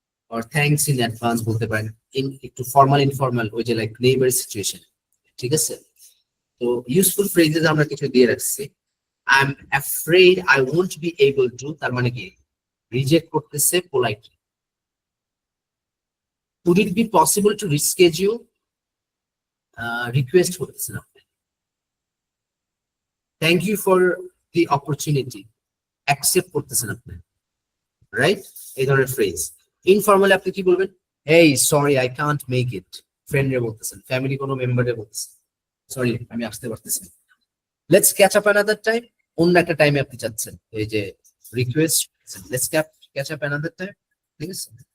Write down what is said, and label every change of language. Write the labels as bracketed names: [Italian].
[Bangla] আর thanks in advance বলতে পারেন, একটু ফর্মাল ইনফর্মাল, ওই যে লাইক নেইবার সিচুয়েশন, ঠিক আছে। তো ইউজফুল ফ্রেজেস আমরা কিছু দিয়ে রাখছি। [English] I am afraid I won't be able to, [Bangla] তার মানে কি রিজেক্ট করতেছে politely. [English] Would it be possible to reschedule, [Bangla] request করতেছেন আপনি। [English] thank you for the opportunity, [Bangla] accept করতেছেন আপনি, রাইট, এই ধরনের ফ্রেজ। ইনফর্মালি আপনি কি বলবেন, এই [English] sorry I can't make it, [Bangla] ফ্রেন্ডরে বলতেছেন, ফ্যামিলি কোনো মেম্বারে বলতেছেন, সরি আমি আসতে পারতেছি না, [English] let's catch up another time, [Bangla] অন্য একটা টাইমে আপনি চাচ্ছেন, এই যে request, let's catch up another time, ঠিক আছে।